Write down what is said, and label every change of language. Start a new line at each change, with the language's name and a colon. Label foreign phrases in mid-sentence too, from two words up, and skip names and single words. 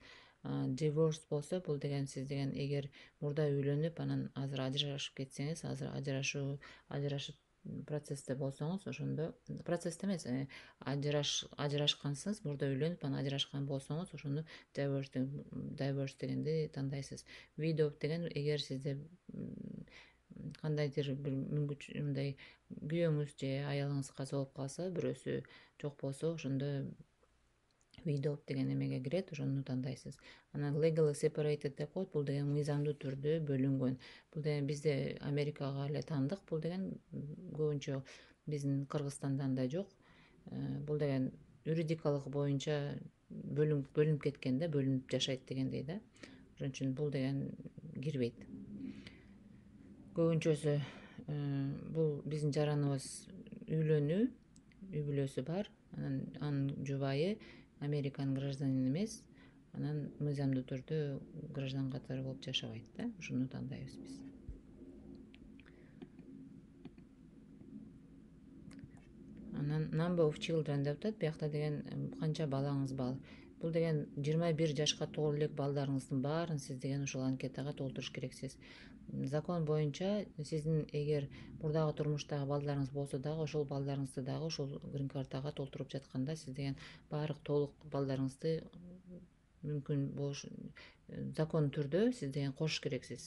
Kyrgyz: Divorce болсо, бул деген сиз деген эгер мурда үйлөнүп, анан азыр ажырашып кетсеңиз, азыр ажырашып процессте болсоңуз, ошондо процессте эмес, ажырашкансыз, мурда үйлөнүп, анан ажырашкан болсоңуз, ошону divorce дегенди тандайсыз. Widow деген эгер сизде кандайдыр бир мындай күйөөңүз же аялыңыз каза болуп калса, бирөөсү жок болсо, ошондо widow деген эмеге кирет, ошону тандайсыз. Анан
English: legally separated
Kyrgyz: деп коет, бул деген мыйзамдуу түрдө бөлүнгөн. Бул деген бизде Америкага эле таандык, бул деген көбүнчө биздин Кыргызстанда андай жок. Бул деген юридикалык боюнча бөлүнүп кеткен да, бөлүнүп жашайт дегендей да. Ошон үчүн бул деген кирбейт. Көбүнчөсү бул биздин жараныбыз үйлөнүү, үй бүлөсү бар, анын жубайы Американын гражданини эмес, анан мыйзамдуу түрдө граждан катары болуп жашабайт да, ошону тандайбыз биз. Анан
English: number of children
Kyrgyz: деп атат, биякта деген канча балаңыз бар. Бул деген 21 жашка толо элек балдарыңыздын баарын сиз деген ошол анкетага толтуруш керексиз. Закон боюнча сиздин эгер мурдагы турмуштагы балдарыңыз болсо дагы, ошол балдарыңызды дагы ошол
English: green card'га
Kyrgyz: толтуруп жатканда сиз деген баардык толук балдарыңызды мүмкүн болуш закон түрдө сиз деген кошуш керексиз.